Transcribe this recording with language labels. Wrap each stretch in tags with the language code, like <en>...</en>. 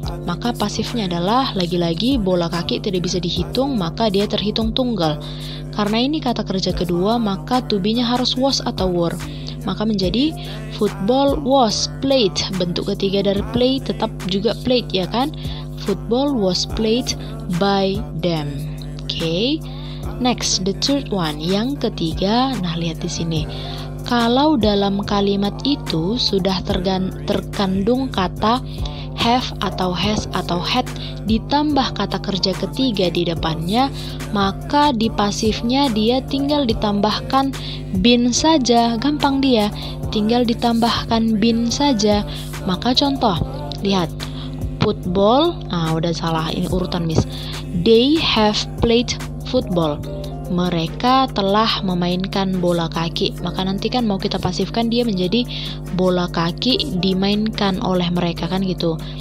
<id>Maka pasifnya adalah lagi-lagi bola kaki tidak bisa dihitung, maka dia terhitung tunggal. Karena ini kata kerja kedua, maka to be-nya harus was atau were. Maka menjadi</id> <en>football was played.</en> <id>Bentuk ketiga dari play tetap juga played, ya kan?</id> <en>Football was played by them. Okay. Next, the third one,</en> <id>yang ketiga. Nah, lihat di sini. Kalau dalam kalimat itu sudah terkandung kata have atau has atau had ditambah kata kerja ketiga di depannya, maka di pasifnya dia tinggal ditambahkan been saja. Gampang dia, tinggal ditambahkan been saja. Maka contoh, lihat. Football, udah salah, ini urutan miss.</id> <en>They have played football.</en> <id>Mereka telah memainkan bola kaki. Maka nanti kan mau kita pasifkan dia menjadi bola kaki dimainkan oleh mereka, kan gitu.</id>